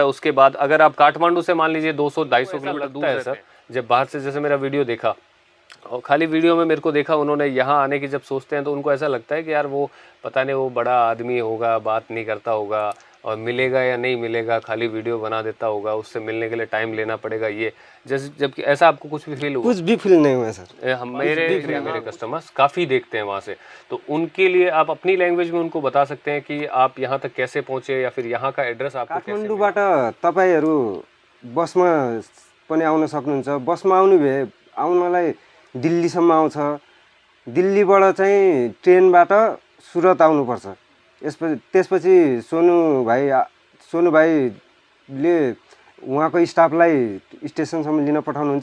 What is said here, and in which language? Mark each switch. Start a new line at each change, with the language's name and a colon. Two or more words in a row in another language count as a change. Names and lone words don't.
Hindi: उसके बाद अगर आप काठमांडू से मान लीजिए 200-250 किलोमीटर दूर है सर, जब बाहर से जैसे मेरा वीडियो देखा और खाली वीडियो में मेरे को देखा उन्होंने, यहाँ आने की जब सोचते हैं तो उनको ऐसा लगता है कि यार वो पता नहीं वो बड़ा आदमी होगा, बात नहीं करता होगा और मिलेगा या नहीं मिलेगा, खाली वीडियो बना देता होगा, उससे मिलने के लिए टाइम लेना पड़ेगा ये। जैसे जबकि ऐसा आपको कुछ भी फील हुआ? कुछ भी फील नहीं हुआ सर। हम मेरे कस्टमर्स काफ़ी देखते हैं वहाँ से, तो उनके लिए आप अपनी लैंग्वेज में उनको बता सकते हैं कि आप यहाँ तक कैसे पहुँचे या फिर यहाँ का एड्रेस आपको कैसे मिला?
Nepali: काठमाडौँबाट तपाईँहरू बसमा पनि आउन सक्नुहुन्छ। बसमा आउनु भए आउनलाई दिल्लीसम्म आउँछ, दिल्लीबाट चाहिँ ट्रेनबाट सुरत आउनुपर्छ। त्यसपछि सोनु भाइले उहाँको स्टाफलाई स्टेसनसम्म लिन पठाउनुहुन्छ।